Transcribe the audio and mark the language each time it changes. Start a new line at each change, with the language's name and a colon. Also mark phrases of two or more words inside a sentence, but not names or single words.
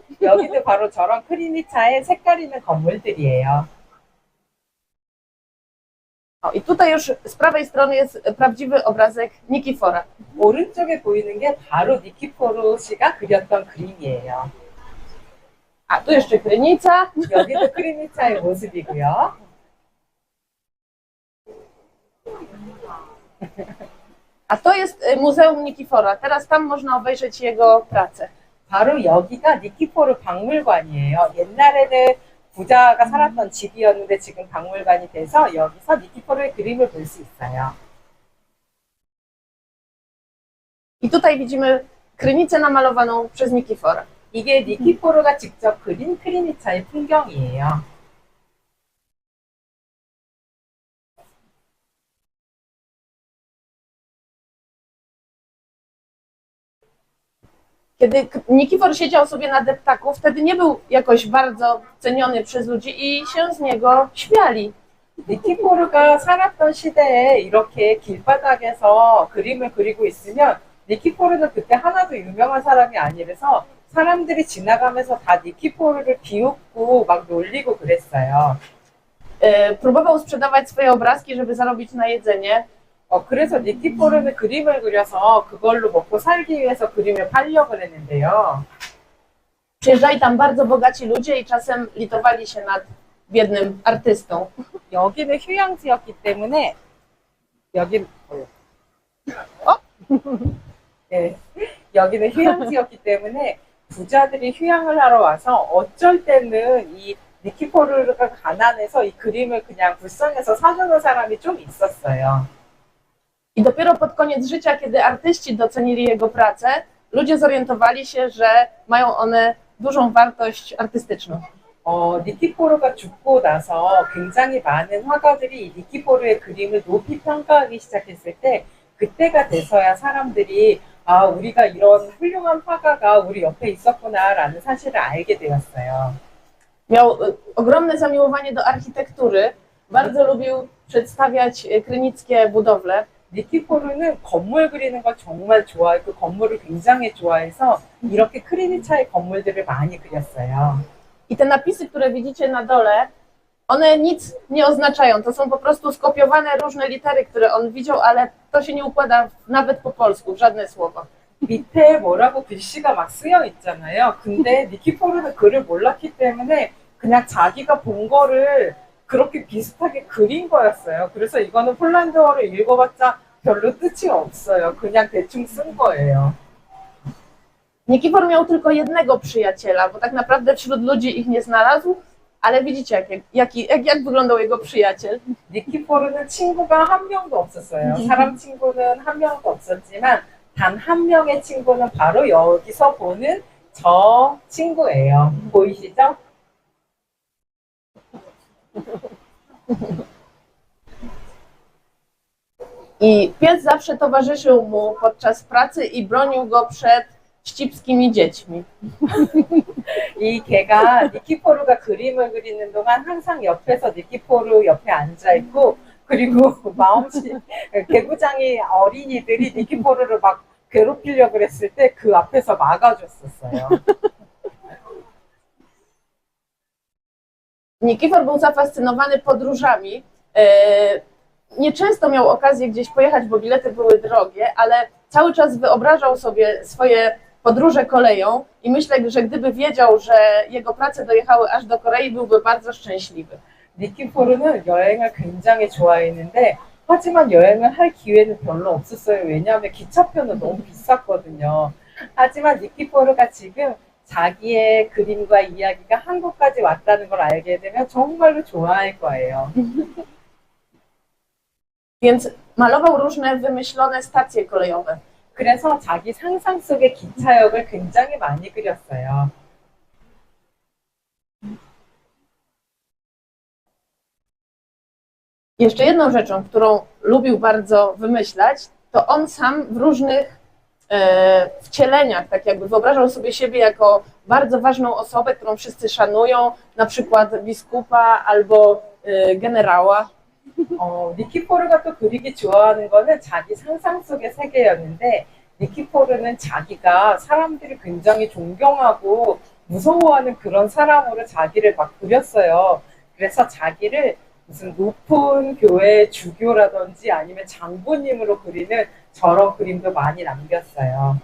Korean: 여기도 바로 저런 크리니차의 색깔 있는 건물들이에요.
Polish: I tutaj już z prawej strony jest prawdziwy obrazek Nikifora.
Korean: 오른쪽에 보이는 게 바로 니키포르 씨가 그렸던 그림이에요.
Polish: A tu jeszcze Krynica.
Korean: 여기도 크리니차의 모습이고요.
Polish: A to jest Muzeum Nikifora. Teraz tam można obejrzeć jego pracę.
Korean: 바로 여기가 니키포르 박물관이에요. 옛날에는 부자가 살았던 집이었는데 지금 박물관이 돼서 여기서 니키포르의 그림을 볼 수 있어요.
Polish: I tutaj widzimy Krynicę namalowaną przez Nikifora.
Korean: 이게 니키포르가 직접 그린 크리니차의 풍경이에요.
Polish: Kiedy Nikifor siedział sobie na deptaku, wtedy nie był jakoś bardzo ceniony przez ludzi i się z niego śmiali.
Korean: 니키포르가 살았던 시대에 이렇게 길바닥에서 그림을 그리고 있으면 니키포르는 그때 하나도 유명한 사람이 아니라서 사람들이 지나가면서 다 니키포르를 비웃고 막 놀리고 그랬어요.
Polish: Próbował sprzedawać swoje obrazki, żeby zarobić na jedzenie.
Korean: 그래서 니키포르는 그림을 그려서 그걸로 먹고 살기 위해서 그림을 팔려고 했는데요.
Polish: Przyjeżdżali tam bardzo bogaci ludzie i czasem litowali się nad biednym artystą.
Korean: 여기는 휴양지였기 때문에 네, 여기는 휴양지였기 때문에 부자들이 휴양을 하러 와서 어쩔 때는 이 니키포르가 가난해서 이 그림을 그냥 불쌍해서 사주는 사람이 좀 있었어요.
Polish: I dopiero pod koniec życia, kiedy artyści docenili jego pracę, ludzie zorientowali się, że mają one dużą wartość artystyczną.
Korean: 니키포르가 죽고 나서 굉장히 많은 화가들이 이 니키포르의 그림을 높이 평가하기 시작했을 때 그때가 돼서야 사람들이 우리가 이런 훌륭한 화가가 우리 옆에 있었구나라는 사실을 알게 되었어요.
Polish: Miał ogromne zamiłowanie do architektury, bardzo lubił przedstawiać krynickie budowle.
Korean: 니키포르는 건물 그리는 걸 정말 좋아했고 건물을 굉장히 좋아해서 이렇게 크리니차의 건물들을 많이 그렸어요.
Polish: I te napisy, które widzicie na dole, one nic nie oznaczają. To są po prostu skopiowane różne litery, które on widział, ale to się nie układa nawet po polsku, w żadne słowo.
Korean: 밑에 뭐라고 글씨가 막 쓰여 있잖아요. 근데 니키포르는 글을 몰랐기 때문에 그냥 자기가 본 거를 그렇게 비슷하게 그린 거였어요. 그래서 이거는 폴란드어를 읽어봤자 별로 뜻이 없어요. 그냥 대충 쓴 거예요.
Polish: Nikifor miał tylko jednego przyjaciela, bo tak naprawdę wśród ludzi ich nie znalazł, ale widzicie, jak wyglądał jego przyjaciel.
Korean: 니키포르는 친구가 한 명도 없었어요. 사람 친구는 한 명도 없었지만 단 한 명의 친구는 바로 여기서 보는 저 친구예요. 보이시죠?
Polish: I pies zawsze towarzyszył mu podczas pracy i bronił go przed ścipskimi dziećmi.
Korean: 이 개가 니키포르가 그림을 그리는 동안 항상 옆에서 니키포르 옆에 앉아 있고 그리고 마음씨 개구장이 어린이들이 니키포르를 막 괴롭히려고 그랬을 때 그 앞에서 막아줬었어요.
Polish: Nikifor był zafascynowany podróżami. Nieczęsto miał okazję gdzieś pojechać, bo bilety były drogie, ale cały czas wyobrażał sobie swoje podróże koleją i myślę, że gdyby wiedział, że jego prace dojechały aż do Korei, byłby bardzo szczęśliwy.
Korean: 니키포르는 여행을 굉장히 좋아했는데 하지만 여행을 할 기회는 별로 없었어요. 왜냐하면 기차표는 너무 비쌌거든요. 하지만 니키포르가 지금 자기의 그림과 이야기가 한국까지 왔다는 걸 알게 되면 정말로 좋아할 거예요.
Polish: Więc malował różne wymyślone stacje kolejowe.
Korean: 그래서 자기 상상 속의 기차역을 굉장히 많이 그렸어요.
Polish: Jeszcze jedną rzeczą, którą lubił bardzo wymyślać, to on sam w różnych wcieleniach, tak jakby wyobrażał sobie siebie jako bardzo ważną osobę, którą wszyscy szanują, na przykład biskupa albo generała.
Korean: 니키포르가 또 그리기 좋아하는 거는 자기 상상 속의 세계였는데 니키포르는 자기가 사람들이 굉장히 존경하고 무서워하는 그런 사람으로 자기를 막 그렸어요. 그래서 자기를 무슨 높은 교회 주교라든지 아니면 장로님으로 그리는 저런 그림도 많이 남겼어요.